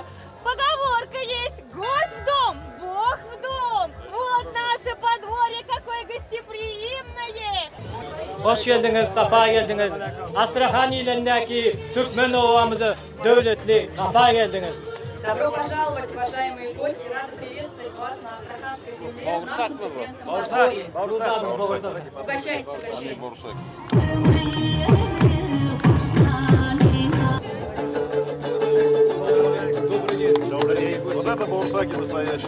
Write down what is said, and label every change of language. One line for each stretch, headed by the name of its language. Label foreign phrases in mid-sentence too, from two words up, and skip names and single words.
Russian: Поговорка есть: гость в дом, Бог в dom. Вот наше подворье, какое гостеприимное.
Turkish: Hoş geldiniz, safa geldiniz. Astrahan ilindeki Türkmen ovamızı devletli, safa geldiniz.
Russian: Добро пожаловать, уважаемые гости! Рада приветствовать вас на Астраханской земле, в нашем Туркменском подворье. Угощайтесь, угощайтесь. Вот это баурсаки настоящие.